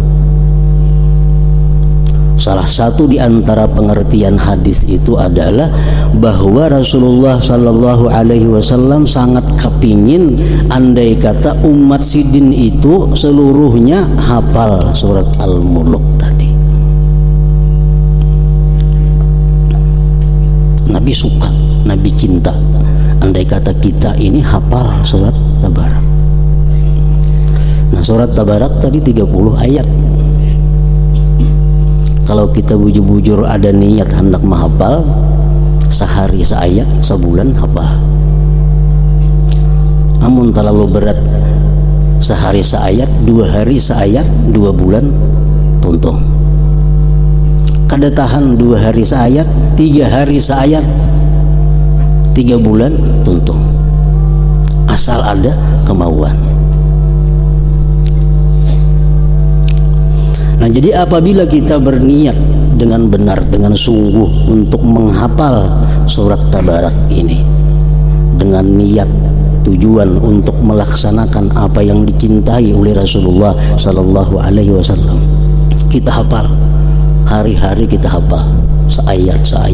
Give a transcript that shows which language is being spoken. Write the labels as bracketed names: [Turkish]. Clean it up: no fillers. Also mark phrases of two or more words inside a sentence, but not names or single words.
[Indonesian] Salah satu di antara pengertian hadis itu adalah bahwa Rasulullah [Arabic] sallallahu alaihi wasallam [Indonesian] sangat kepingin andai kata umat sidin itu seluruhnya hafal surat Al-Muluk tadi. Nabi suka, Nabi cinta andai kata kita ini hafal surat Tabarak. Nah, surat Tabarak tadi 30 ayat. Kalau kita bujur-bujur ada niat hendak menghafal, sehari seayat, sebulan hafal. Namun terlalu berat, sehari seayat, 2 hari seayat, 2 bulan tuntung. kada tahan 2 hari seayat, 3 hari seayat, 3 bulan tuntung, asal ada kemauan. Nah, jadi apabila kita berniat dengan benar, dengan sungguh untuk menghafal surat Tabarak ini, dengan niat tujuan untuk melaksanakan apa yang dicintai oleh Rasulullah [Arabic] Sallallahu Alaihi Wasallam, [Indonesian] kita hafal hari-hari, kita hafal seayat